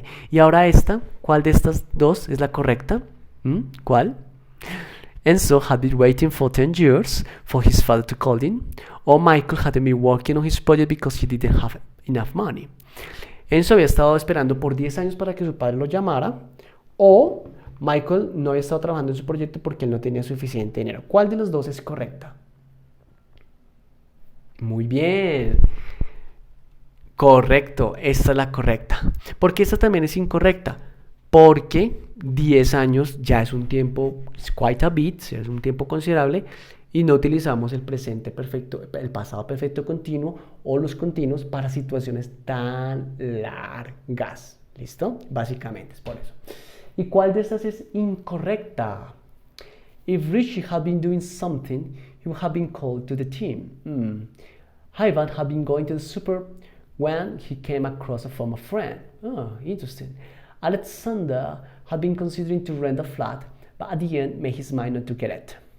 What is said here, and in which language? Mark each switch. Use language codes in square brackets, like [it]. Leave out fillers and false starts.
[es] Y ahora esta, ¿cuál de estas dos es la correcta? ¿Cuál? [en] Enzo had been waiting for 10 years for his father to call him, or Michael hadn't been working on his project because he didn't have enough money. [es] Enzo había estado esperando por 10 años para que su padre lo llamara, o Michael no había estado trabajando en su proyecto porque él no tenía suficiente dinero. ¿Cuál de los dos es correcta? Muy bien. Correcto, esta es la correcta. ¿Por qué esta también es incorrecta? Porque 10 años ya es un tiempo, [en] quite a bit, [es] es un tiempo considerable, y no utilizamos el presente perfecto, el pasado perfecto continuo o los continuos para situaciones tan largas. ¿Listo? Básicamente es por eso. ¿Y cuál de estas es incorrecta? [en] If Richie had been doing something, he would have been called to the team. Ivan had been going to the super when he came across a former friend. Interesting. Alexander had been considering to rent a flat, but at the end made his mind not to get it.